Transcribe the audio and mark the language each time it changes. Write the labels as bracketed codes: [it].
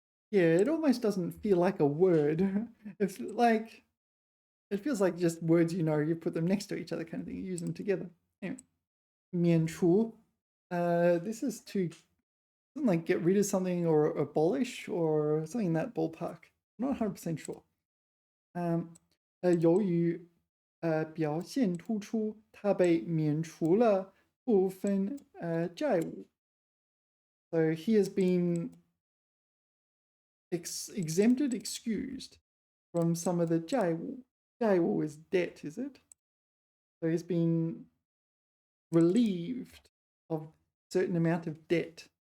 [en] Yeah, it almost doesn't feel like a word. It's like, it feels like just words you put them next to each other kind of thing, you use them together. Anyway, mian chu. This is to like get rid of something or abolish or something in that ballpark. I'm not 100% sure. [zh] 由于表现突出，他被免除了部分债务。 [en] So he has been exempted, excused from some of the 债务. 债务 is debt, is it? So he's been relieved of a certain amount of debt.